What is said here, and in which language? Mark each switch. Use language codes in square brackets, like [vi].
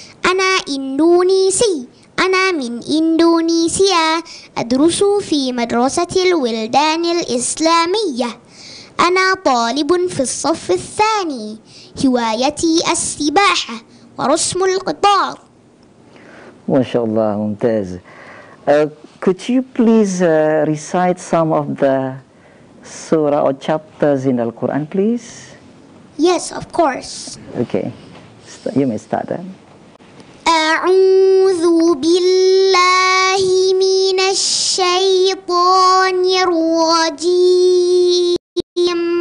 [ar] أنا إندونيسي، أنا من إندونيسيا، أدرس في مدرسة الولدان الإسلامية. أنا طالب في الصف الثاني، هوايتي السباحة ورسم القطار. ما شاء الله، ممتاز. [en] Could you please recite some of the surah or chapters in the Quran, please? Yes, of course. Okay, you may start then. [ar] أعوذ بالله من الشيطان الرجيم.